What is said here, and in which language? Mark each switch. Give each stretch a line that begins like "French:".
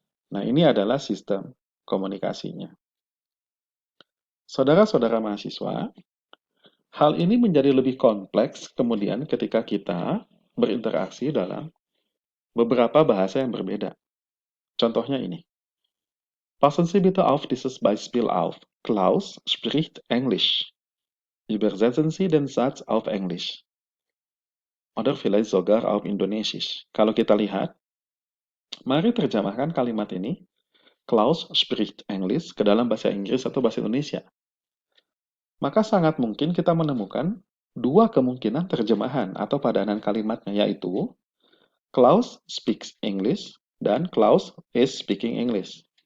Indonesian: Nah, ini adalah sistem komunikasinya. Saudara-saudara mahasiswa, hal ini menjadi lebih kompleks kemudian ketika kita berinteraksi dalam beberapa bahasa yang berbeda. Contohnya ini.
German: Passen Sie bitte auf dieses Beispiel auf. Klaus spricht Englisch. Übersetzen Sie den Satz auf Englisch. Oder vielleicht sogar auf Indonesisch.
Indonesian: Kalau kita lihat, mari terjemahkan kalimat ini.
German: Klaus spricht English
Indonesian: ke dalam bahasa Inggris atau bahasa Indonesia. Maka sangat mungkin kita menemukan dua kemungkinan terjemahan atau padanan kalimatnya, yaitu
English: Klaus speaks English
Indonesian: dan
English: Klaus is speaking English.